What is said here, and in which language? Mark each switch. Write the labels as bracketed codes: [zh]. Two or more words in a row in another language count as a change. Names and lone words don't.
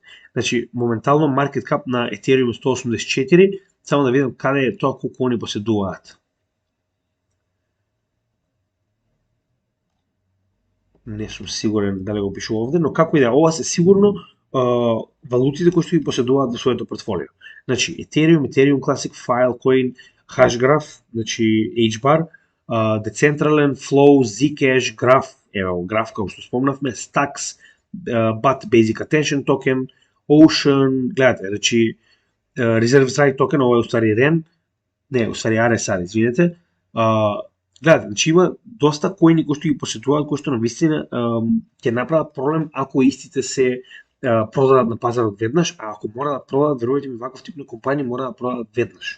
[mk] Значи моментално [en] Market Cap [mk] на Ethereum 184, само да видам каде е тоа колку они поседуваат. Не сум сигурен дали го пишува овде, но како и да, ова се сигурно валутите кои што ги поседуваат во своето портфолио. Значи Ethereum Classic, Filecoin, Hashgraph, значи HBAR, Decentraland, Flow, Zcash, Graph, ево Graph како што спомнавме, Stacks, BAT Basic Attention Token, Ocean, гледате, значи Reserve Strike Token, ова е устари REN, не, устари RSR, извинете. Гледате, значи има доста коини кои што ги поседуваат, кои што на вистина ќе направат проблем ако истите се продадат на пазарот веднаш, а ако мора да продадат, верувајте ми, ваков тип на компании мора да продадат веднаш.